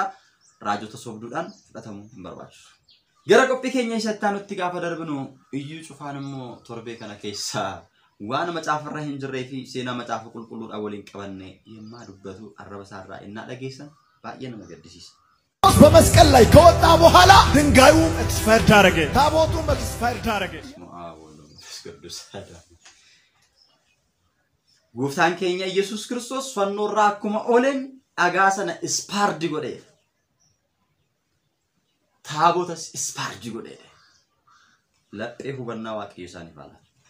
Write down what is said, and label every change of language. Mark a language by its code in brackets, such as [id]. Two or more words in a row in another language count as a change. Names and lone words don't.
[om] Raajota sobduudhaan fudhatamuu hin barbaachisu. Gara qophii keenya isatti nutti gaafa darbinu iyyuu cufaan immoo torbee kana keessaa waan macaafarra hin jirree fi seenaa macaafa qulqulluudhaan waliin qabanne yemmaa dubbatu arraba isaarraa innaa dhageessan baay'ee nama gaddisiisa. [am] በመስቀል ላይ ከወጣ በኋላ ድንጋዩ ኤክስፓየርድ አደረገ፣ ታቦቱም ኤክስፓየርድ አደረገ። [om] Gooftaan keenya Yesuus Kiristoos fannoorraa akkuma oolen dhagaa sana ispaardi godheera. Taabotas ispaardi godheera. Laphee hubannaa waaqayyoo isaaniif haala.